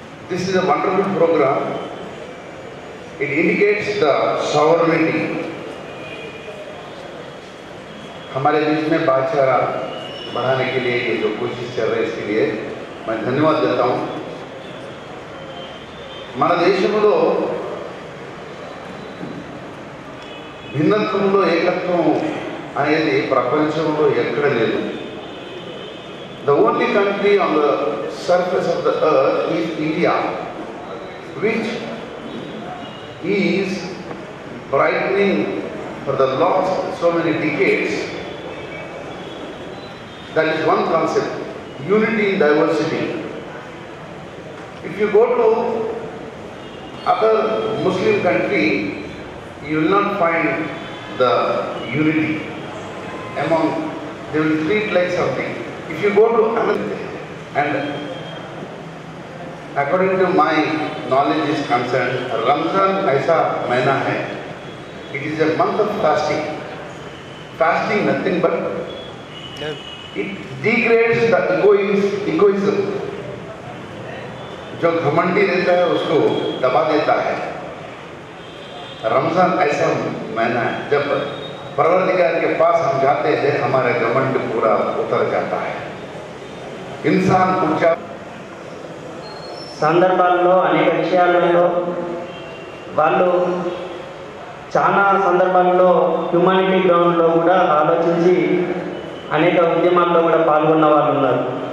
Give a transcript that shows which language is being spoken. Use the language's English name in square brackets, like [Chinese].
[English] This is a wonderful programme. It indicates the sovereignty. [Hindi] हमारे बीच में भाईचारा बढ़ाने के लिए ये जो कोशिश चल रही है, इसके लिए मैं धन्यवाद देता हूँ। [Telugu] మన దేశంలో భిన్నత్వంలో ఏకత్వం అనేది ప్రపంచంలో ఎక్కడ లేదు. [English] The only country on the surface of the earth is India, which is brightening for the last so many decades. That is one concept, unity in diversity. If you go to other Muslim country, you will not find the unity among, they will treat like something. If you go to another, and according to my knowledge is concerned, Ramzan [Hindi] ऐसा महीना है, [English] it is a month of fasting. Fasting nothing but it degrades the egoism. [Hindi] जो घमंडी रहता है उसको दबा देता है. रमजान ऐसा महीना है जब परवरदिगार के पास हम जाते हैं, हमारा घमंड पूरा उतर जाता है. इंसान पूछा [Telugu] సందర్భాల్లో అనేక విషయాలలో వాళ్ళు చాలా సందర్భాల్లో హ్యూమానిటీ గ్రౌండ్లో కూడా ఆలోచించి అనేక ఉద్యమాల్లో కూడా పాల్గొన్న వాళ్ళు ఉన్నారు.